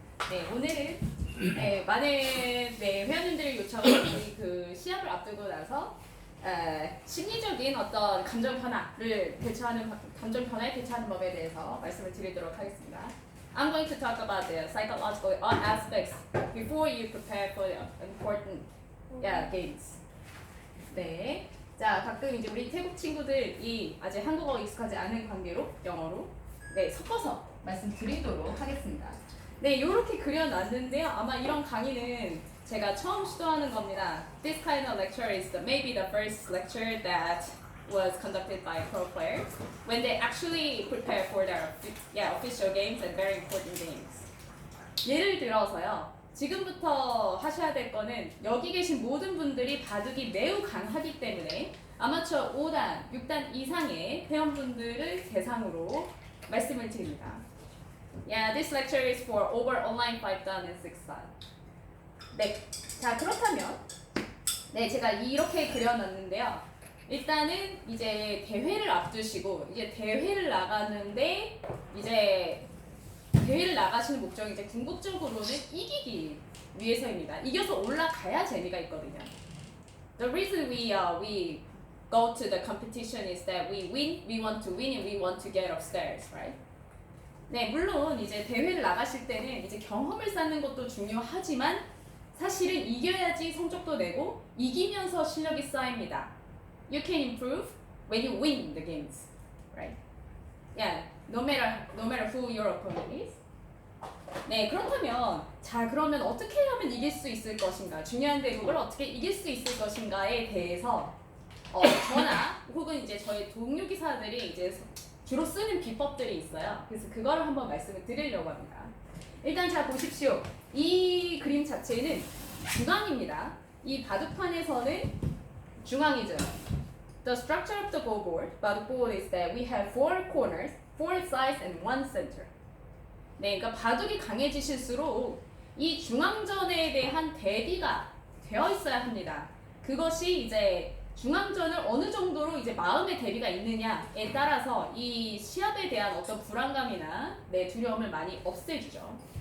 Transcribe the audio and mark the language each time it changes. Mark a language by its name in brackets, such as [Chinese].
[Korean] 네, 오늘은 많은 회원님들의 요청을 우리 그 시합을 앞두고 나서 심리적인 어떤 감정 변화를 감정 변화에 대처하는 법에 대해서 말씀을 드리도록 하겠습니다. [English] I'm going to talk about the psychological aspects before you prepare for the important games. [Korean] 네. 자, 가끔 이제 우리 태국 친구들이 아직 한국어 익숙하지 않은 관계로 영어로 섞어서 말씀드리도록 하겠습니다. 네, 이렇게 그려놨는데요. 아마 이런 강의는 제가 처음 시도하는 겁니다. [English] This kind of lecture is maybe the first lecture that was conducted by pro players when they actually prepare for their official games and very important games. [Korean] 예를 들어서요. 지금부터 하셔야 될 거는 여기 계신 모든 분들이 바둑이 매우 강하기 때문에 아마추어 5단, 6단 이상의 회원분들을 대상으로 말씀을 드립니다. [English] Yeah, this lecture is for over online 5단 and 6단. [Korean] 네, 자 그렇다면 제가 이렇게 그려놨는데요. 일단은 이제 대회를 앞두시고 이제 대회를 나가는데 이제 대회를 나가시는 목적이 이제 궁극적으로는 이기기 위해서입니다. 이겨서 올라가야 재미가 있거든요. [English] The reason we go to the competition is that we want to win and we want to get upstairs, right? [Korean] 네, 물론 이제 대회를 나가실 때는 이제 경험을 쌓는 것도 중요하지만 사실은 이겨야지 성적도 내고 이기면서 실력이 쌓입니다. [English] You can improve when you win the games, right? Yeah, no matter who your opponent is. [Korean] 네, 그렇다면 자 그러면 어떻게 하면 이길 수 있을 것인가? 중요한 대목을 어떻게 이길 수 있을 것인가에 대해서 저나 혹은 이제 저희 동료 기사들이 이제 주로 쓰는 비법들이 있어요. 그래서 그거를 한번 말씀을 드리려고 합니다. 일단 자 보십시오. 이 그림 자체는 중앙입니다. 이 바둑판에서는 중앙이죠. [English] The structure of the Go board, 바둑 board is that we have 4 corners, 4 sides and 1 center. [Korean] 네, 그러니까 바둑이 강해지실수록 이 중앙전에 대한 대비가 되어 있어야 합니다. 그것이 이제 중앙전을 어느 정도로 이제 마음의 대비가 있느냐에 따라서 이 시합에 대한 어떤 불안감이나 두려움을 많이 없애주죠.